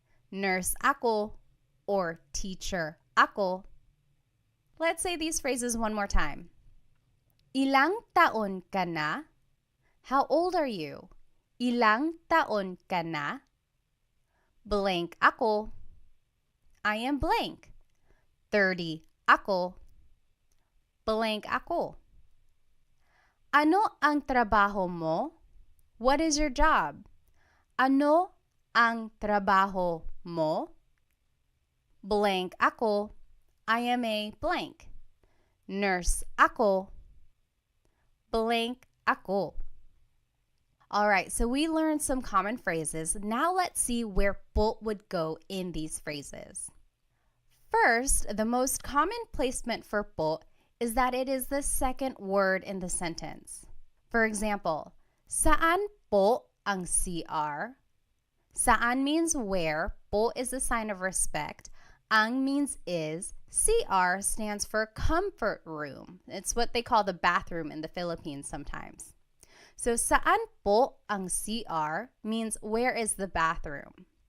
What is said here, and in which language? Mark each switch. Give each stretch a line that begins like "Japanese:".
Filipino: Nurse ako or teacher ako.
English: Let's say these phrases one more time.
Filipino: Ilang taon ka na?
English: How old are you?
Filipino: Ilang taon ka na? Blank ako.
English: I am blank.
Filipino: 30 ako. Blank ako. Ano ang trabaho mo?
English: What is your job?
Filipino: Ano ang trabaho mo? Blank ako.
English: I am a blank.
Filipino: Nurse ako. Blank ako.
English: Alright, so we learned some common phrases. Now let's see where po would go in these phrases. First, the most common placement for po is that it is the second word in the sentence. For example,
Filipino: saan po ang CR?
English: Saan means where, po is a sign of respect, ang means is, CR stands for comfort room. It's what they call the bathroom in the Philippines sometimes. So saan po ang CR means where is the bathroom?